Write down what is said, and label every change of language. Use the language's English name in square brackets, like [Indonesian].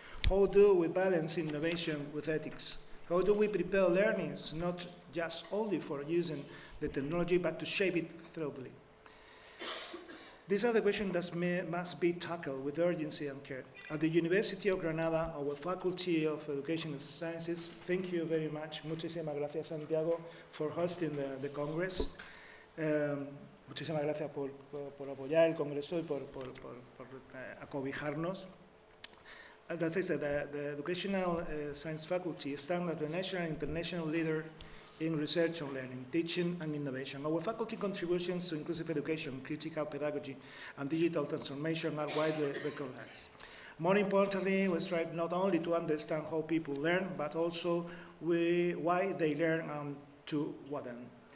[English] How do we balance innovation with ethics? How do we prepare learners not just only for using the technology, but to shape it thoroughly? These are the questions that must be tackled with urgency and care. At the University of Granada, our Faculty of Education and Sciences, thank you very much. [Spanish] Muchísimas gracias, [English] Santiago, for hosting the Congress. [Spanish] Muchísimas gracias por apoyar el Congreso y por acobijarnos. [English] As I said, the Educational Science Faculty stands as the national and international leader in research on learning, teaching, and innovation. Our faculty contributions to inclusive education, critical pedagogy, and digital transformation are widely recognized. More importantly, we strive not only to understand how people learn, but also why they learn and to what end.